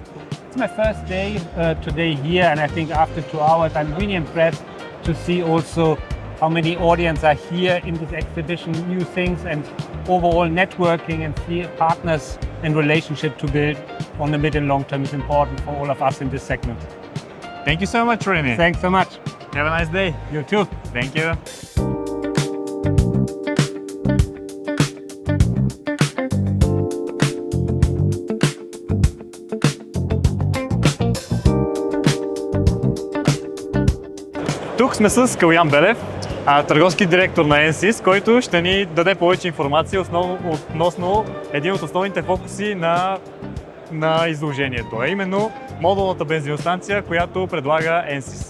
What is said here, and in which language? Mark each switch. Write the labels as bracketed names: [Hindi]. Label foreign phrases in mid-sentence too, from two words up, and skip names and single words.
[English] It's my first day today here, and I think after 2 hours, I'm really impressed to see also how many audience are here in this exhibition, new things, and overall networking and see partners and relationship to build on the mid and long term is important for all of us in this segment. Thank you so much, Reni. Thanks so much. Have a nice day. You too. Thank you. [Bulgarian] Тук сме с Калуян Белев, търговски директор на NSYS, който ще ни даде повече информация относно един от основните фокуси на изложението, а именно модулната бензиностанция, която предлага NSYS.